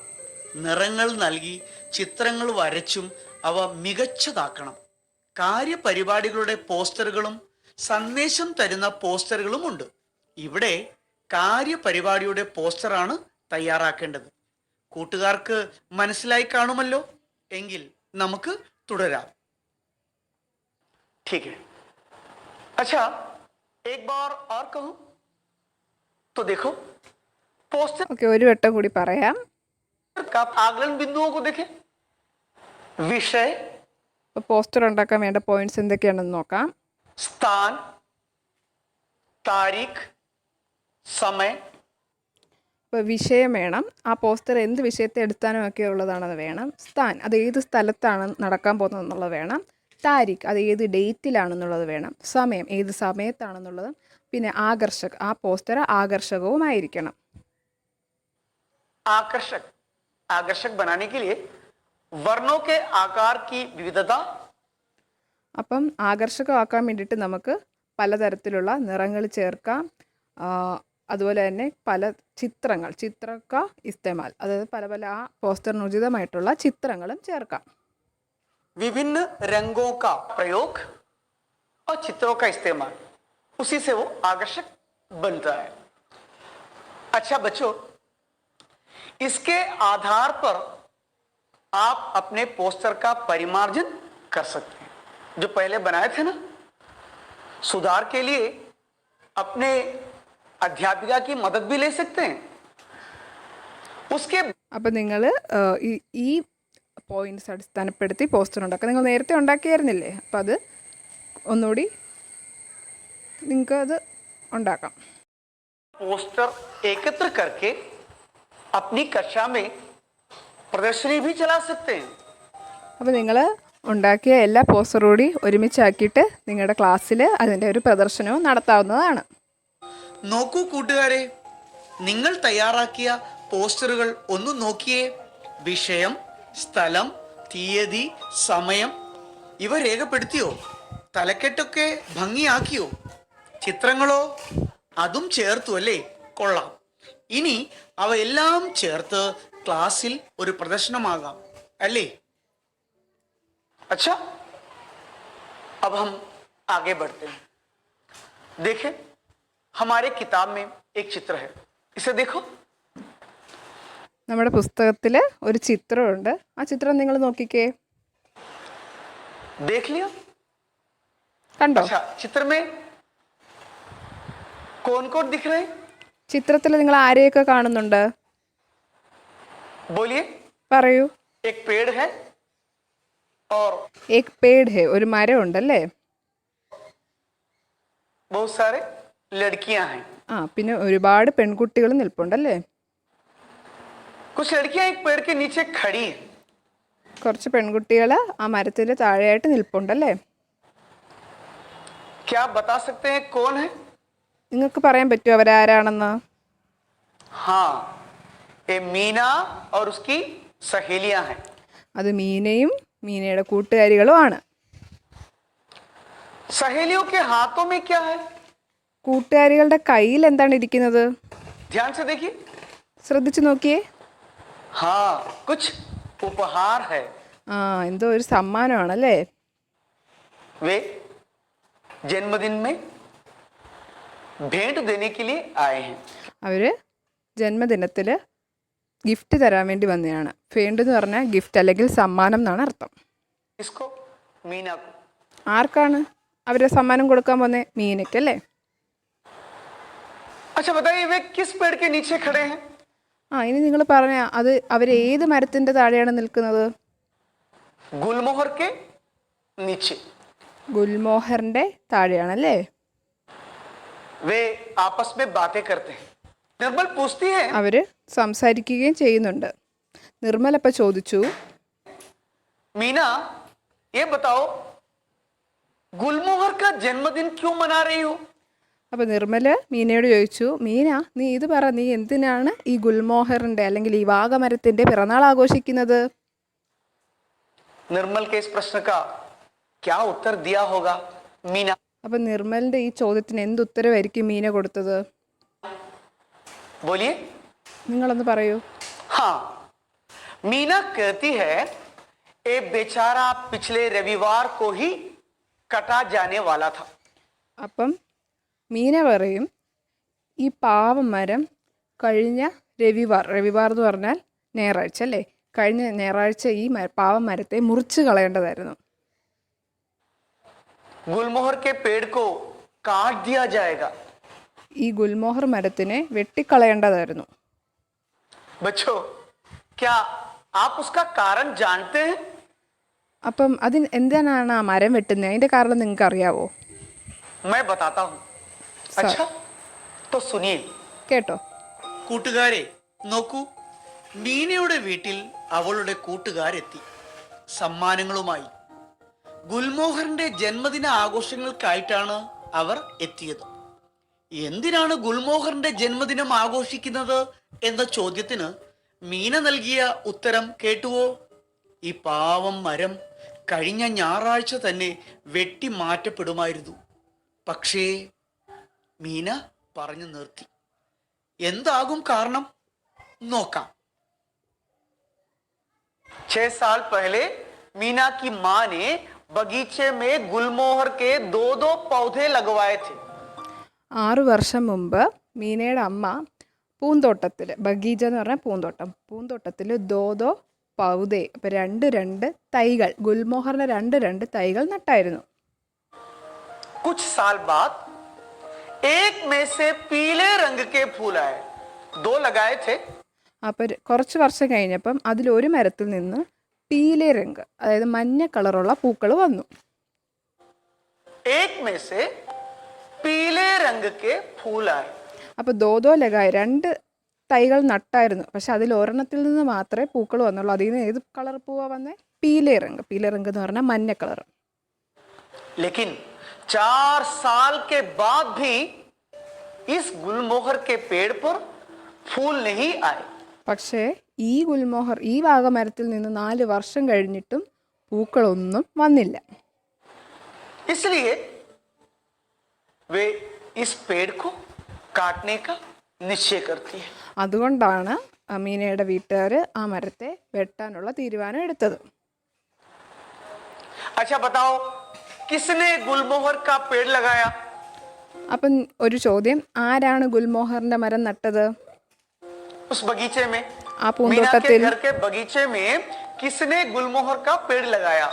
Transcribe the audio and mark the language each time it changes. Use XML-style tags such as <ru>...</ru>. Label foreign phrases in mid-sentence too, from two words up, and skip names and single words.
<ml>നിറങ്ങൾ നൽകി ചിത്രങ്ങൾ വരച്ചും അവ മികച്ചതാക്കണം. കാര്യപരിപാടികളുടെ പോസ്റ്ററുകളും സന്ദേശം തരുന്ന പോസ്റ്ററുകളും ഉണ്ട്. ഇവിടെ കാര്യപരിപാടിയുടെ പോസ്റ്ററാണ് തയ്യാറാക്കേണ്ടത്. കൂട്ടുകാർക്ക് മനസ്സിലായി കാണുമല്ലോ? എങ്കിൽ നമുക്ക് തുടരാം.</ml> <hi>ठीक है। अच्छा, एक बार और कहूं तो देखो, पोस्टर</hi> <ml>ഓക്കെ, ഒരു വട്ടം കൂടി പറയാം.</ml> <hi>का आकलन बिंदुओं को देखें। विषय,</hi> <ml>അപ്പോൾ പോസ്റ്റർ ഉണ്ടാക്കാൻ വേണ്ട പോയിന്റ്സ് എന്തൊക്കെയാണെന്ന് നോക്കാം.</ml> <hi>स्थान, तारीख, समय,</hi> <ml>ഇപ്പോൾ വിഷയം വേണം. ആ പോസ്റ്റർ എന്ത് വിഷയത്തെ എടുത്താനുമൊക്കെ ഉള്ളതാണെന്ന് വേണം. സ്ഥാൻ, അത് ഏത് സ്ഥലത്താണ് നടക്കാൻ പോകുന്നത് എന്നുള്ളത് വേണം. താരിഖ്, അത് ഏത് ഡേറ്റിലാണെന്നുള്ളത് വേണം. സമയം, ഏത് സമയത്താണെന്നുള്ളതും. പിന്നെ ആകർഷക്, ആ പോസ്റ്റർ ആകർഷകവുമായിരിക്കണം.</ml> <hi>आकर्षक, आकर्षक बनाने के लिए वर्णों के आकार की विविधता,</hi> <ml>അപ്പം ആകർഷകമാക്കാൻ വേണ്ടിയിട്ട് നമുക്ക് പലതരത്തിലുള്ള നിറങ്ങൾ ചേർക്കാം. അതുപോലെ തന്നെ പല</ml> <hi>चित्र का इस्तेमाल,</hi> <ml>അതായത് പല ആ പോസ്റ്ററിന് ഉചിതമായിട്ടുള്ള ചിത്രങ്ങളും ചേർക്കാം.</ml> <hi>विभिन्न रंगों का प्रयोग और चित्रों का इस्तेमाल, उसी से वो आकर्षक बनता है। अच्छा बच्चों, इसके आधार पर आप अपने पोस्टर का परिमार्जन कर सकते हैं। जो पहले बनाए थे ना, सुधार के लिए अपने अध्यापिका की मदद भी ले सकते हैं। उसके</hi> <ml>അപ്പം നിങ്ങൾ ഈ പോയിന്റ്സ് അടിസ്ഥാനപ്പെടുത്തി പോസ്റ്റർ ഉണ്ടാക്കുക. നിങ്ങൾ നേരത്തെ ഉണ്ടാക്കിയായിരുന്നില്ലേ? അപ്പം അത് ഒന്നുകൂടി നിങ്ങൾക്ക് അത് ഉണ്ടാക്കാം.</ml> <hi>पोस्टर एकत्र करके अपनी कक्षा में प्रदर्शनी भी चला सकते हैं।</hi> <ml>അപ്പോൾ നിങ്ങൾ ഉണ്ടാക്കിയ എല്ലാ പോസ്റ്ററും കൂടി ഒരുമിച്ചാക്കിയിട്ട് നിങ്ങളുടെ ക്ലാസ്സിൽ അതിൻ്റെ ഒരു പ്രദർശനവും നടത്താവുന്നതാണ്. നോക്കൂ കൂട്ടുകാരെ, നിങ്ങൾ തയ്യാറാക്കിയ പോസ്റ്ററുകൾ ഒന്ന് നോക്കിയേ. വിഷയം, സ്ഥലം, തീയതി, സമയം ഇവ രേഖപ്പെടുത്തിയോ? തലക്കെട്ടൊക്കെ ഭംഗിയാക്കിയോ? ചിത്രങ്ങളോ? അതും ചേർത്തു അല്ലേ? കൊള്ളാം. ഇനി അവയെല്ലാം ചേർത്ത് ക്ലാസ്സിൽ ഒരു പ്രദർശനമാകാം അല്ലേ?</ml> <hi>अच्छा, अब हम आगे बढ़ते हैं. देखें, हमारे किताब में एक चित्र है. इसे देखो.</hi> <ml>നമ്മുടെ പുസ്തകത്തിൽ ഒരു ചിത്രമുണ്ട്. ആ ചിത്രം നിങ്ങൾ നോക്കിക്കേ.</ml> <hi>देख लिया?</hi> <ml>കണ്ടോ?</ml> <hi>अच्छा, चित्र में कौन कौन दिख रहे हैं?</hi> <ml>ചിത്രത്തിൽ നിങ്ങൾ ആരെയൊക്കെ കാണുന്നുണ്ട്?</ml> <hi>बोलिए.</hi> <ml>പറയൂ.</ml> <hi>एक पेड़ है और एक पेड़ है,</hi> <ml>ഒരു മരം ഉണ്ടല്ലേ?</ml> <hi>बहुत सारे लड़कियां हैं.</hi> <ml>ആ, പിന്നെ ഒരുപാട് പെൺകുട്ടികൾ നിൽപ്പുണ്ടല്ലേ?</ml> <hi>कुछ लड़कियां एक पेड़ के नीचे खड़ी हैं.</hi> <ml>കുറച്ച് പെൺകുട്ടികൾ ആ മരത്തിൽ താഴെയായിട്ട് നിൽപ്പുണ്ടല്ലേ?</ml> <hi>क्या आप बता सकते हैं कौन है?</hi> <ml>നിങ്ങൾക്ക് പറയാൻ പറ്റുമോ അവരാരാണെന്ന്?</ml> <hi>हाँ, ये मीना और उसकी सहेलियां हैं.</hi> <ml>അത് മീനയും മീനയുടെ കൂട്ടുകാരികളുമാണ്.</ml> <hi>सहेलियों के हाथों में क्या है?</hi> <ml>കൂട്ടുകാരികളുടെ കയ്യിൽ എന്താണ് ഇരിക്കുന്നത്?</ml> <hi>ध्यान से देखिए.</hi> <ml>ശ്രദ്ധിച്ചു നോക്കിയേ.</ml> <hi>हाँ, कुछ उपहार है.</hi> <ml>ആ, എന്തോ ഒരു സമ്മാനമാണല്ലേ?</ml> <hi>वे जन्मदिन में भेंट देने के लिए आए हैं.</hi> <ml>അവർ ജന്മദിനത്തിൽ ഗിഫ്റ്റ് തരാൻ വേണ്ടി വന്നതാണ്. ഫേണ്ട് എന്ന് പറഞ്ഞാൽ ഗിഫ്റ്റ് അല്ലെങ്കിൽ സമ്മാനം എന്നാണ് അർത്ഥം.</ml> <hi>इसको मीना को.</hi> <ml>ആർക്കാണ് അവർ സമ്മാനം കൊടുക്കാൻ പോകുന്നത്? മീനയ്ക്കല്ലേ?</ml> <hi>अच्छा बताइए, वे किस पेड़ के नीचे खड़े हैं?</hi> <ml>ആ, ഇനി നിങ്ങൾ പറഞ്ഞ അത് അവർ ഏത് മരത്തിൻ്റെ താഴെയാണ് നിൽക്കുന്നത്?</ml> <hi>गुलमोहर के नीचे.</hi> <ml>ഗുൽമോഹറിൻ്റെ താഴെയാണല്ലേ?</ml> <hi>वे आपस में बातें करते हैं. निर्मल पूछती है,</hi> <ml>അവർ സംസാരിക്കുകയും ചെയ്യുന്നുണ്ട്. നിർമ്മൽ അപ്പം ചോദിച്ചു,</ml> <hi>मीना ये बताओ, गुलमोहर का जन्मदिन क्यों मना रही हो?</hi> <ml>അപ്പോൾ നിർമ്മൽ മീനയോട് ചോദിച്ചു, മീന നീ ഇത് പറ, നീ എന്തിനാണ് ഈ ഗുൽമോഹറിൻ്റെ അല്ലെങ്കിൽ ഈ വാഗമരത്തിൻ്റെ പിറന്നാൾ ആഘോഷിക്കുന്നത്?</ml> <hi>निर्मल के इस प्रश्न का क्या उत्तर दिया होगा मीना?</hi> <ml>അപ്പം നിർമ്മലിൻ്റെ ഈ ചോദ്യത്തിന് എന്ത് ഉത്തരവായിരിക്കും മീന കൊടുത്തത്?</ml> <hi>बोलिए.</hi> <ml>നിങ്ങളൊന്ന് പറയൂ.</ml> <hi>हाँ, मीना कहती है, ये बेचारा पिछले रविवार को ही कटा जाने वाला था.</hi> <ml>അപ്പം മീന പറയും, ഈ പാവം മരം കഴിഞ്ഞ രവിവാർ എന്ന് പറഞ്ഞാൽ ഞായറാഴ്ച അല്ലേ? കഴിഞ്ഞ ഞായറാഴ്ച ഈ പാവം മരത്തെ മുറിച്ച് കളയേണ്ടതായിരുന്നു.</ml> <hi>गुलमोहर के पेड़ को काट दिया जाएगा.</hi> <ml>ഈ ഗുൽമോഹർ മരത്തിനെ വെട്ടിക്കളയേണ്ടതായിരുന്നു.</ml> <hi>बच्चों, क्या आप उसका कारण जानते हैं?</hi> <ml>അപ്പം എന്തിനാണ് ആ മരം വെട്ടുന്നത്? അതിൻ്റെ കാരണം നിങ്ങൾക്ക് അറിയാവോ?</ml> <hi>मैं बताता हूँ. अच्छा, तो सुनिए.</hi> <ml>കേട്ടോ. കൂട്ടുകാരെ നോക്കൂ, മീനയുടെ വീട്ടിൽ അവളുടെ കൂട്ടുകാരെത്തി സമ്മാനങ്ങളുമായി. ഗുൽമോഹറിന്റെ ജന്മദിന ആഘോഷങ്ങൾക്കായിട്ടാണ് അവർ എത്തിയത്. എന്തിനാണ് ഗുൽമോഹറിന്റെ ജന്മദിനം ആഘോഷിക്കുന്നത് എന്ന ചോദ്യത്തിന് മീന നൽകിയ ഉത്തരം കേട്ടുവോ? ഈ പാവം മരം കഴിഞ്ഞ ഞായറാഴ്ച തന്നെ വെട്ടി മാറ്റപ്പെടുമായിരുന്നു. പക്ഷേ മീന പറഞ്ഞു നിർത്തി. എന്താകും കാരണം? നോക്കാം.</ml> <hi>6 साल पहले मीना की मां ने बगीचे में गुलमोहर के दो दो पौधे लगवाए थे.</hi> <ml>6 വർഷം മുമ്പ് മീനയുടെ അമ്മ പൂന്തോട്ടത്തിൽ, ബഗീജ എന്ന് പറഞ്ഞാൽ പൂന്തോട്ടം, പൂന്തോട്ടത്തിൽ</ml> <hi>दो दो पौधे,</hi> <ml>അപ്പോൾ രണ്ട് തൈകൾ, ഗുൽമോഹറിൻ്റെ രണ്ട് തൈകൾ നട്ടായിരുന്നു.</ml> <hi>कुछ साल बाद एक में से पीले रंग के फूल आए. दो लगाए थे.</hi> <ml>അപ്പോൾ കുറച്ച് വർഷം കഴിഞ്ഞപ്പം അതിലൊരു മരത്തിൽ നിന്ന്</ml> <hi>पीले रंग,</hi> <ml>അതായത് മഞ്ഞ കളറുള്ള പൂക്കൾ വന്നു.</ml> <hi>एक में से पीले रंग के फूल आए.</hi> <ml>അപ്പോൾ</ml> <hi>दो दो लगाए</hi> <ml>2 തൈകൾ നട്ടായിരുന്നു, പക്ഷെ അതിൽ ഒരെണ്ണത്തിൽ നിന്ന് മാത്രമേ പൂക്കൾ വന്നുള്ളൂ. അതിൽ നിന്ന് ഏത് കളർ പൂവാ വന്നേ?</ml> <hi>पीले रंग. पीले रंग</hi> <ml>എന്ന് പറഞ്ഞാൽ മഞ്ഞ കളർ.</ml> <hi>लेकिन 4 साल के बाद भी इस गुलमोहर के पेड़ पर फूल नहीं आए.</hi> <ml>പക്ഷേ ഈ ഗുൽമോഹർ, ഈ വാഗമരത്തിൽ നിന്ന് 4 വർഷം കഴിഞ്ഞിട്ടും പൂക്കളൊന്നും വന്നില്ല.</ml> <hi>इसलिए वे इस पेड़ को काटने का निश्चय करती है.</hi> <ml>അതുകൊണ്ടാണ് മീനയുടെ വീട്ടുകാർ ആ മരത്തെ വെട്ടാനുള്ള തീരുമാനം എടുത്തത്.</ml> <hi>अच्छा बताओ, किसने गुलमोहर का पेड़ लगाया?</hi> <ml>അപ്പം ഒരു ചോദ്യം, ആരാണ് ഗുൽമോഹറിന്റെ മരം നട്ടത്?</ml> <hi>उस बगीचे में,</hi> <ml>ആ</ml> <hi>मीना के</hi> <ml>പൂന്തോട്ടത്തിൽ,</ml> <hi>घर के बगीचे में किसने गुलमोहर का पेड़ लगाया?</hi>